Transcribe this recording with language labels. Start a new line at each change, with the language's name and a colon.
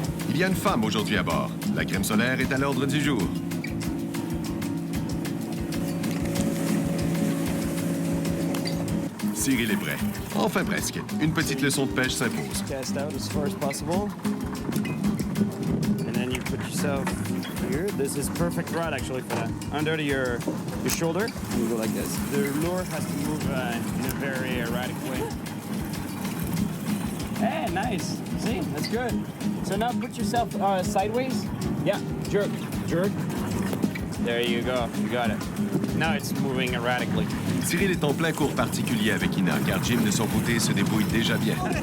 French: Il y a une femme aujourd'hui à bord. La crème solaire est à l'ordre du jour. Cyril est prêt. Enfin presque. Une petite leçon de pêche s'impose.
English: Cast out as far as possible. And then you put yourself here. This is perfect rod actually for that. Under your shoulder. And you go like this. The lure has to move in a very erratic way. Hey, nice. See, that's good. So now put yourself sideways. Yeah, jerk, jerk. There you go. You got it. Now it's moving erratically.
French: Cyril est en plein cours particulier avec Ina, car Jim, de son côté, se débrouille déjà bien.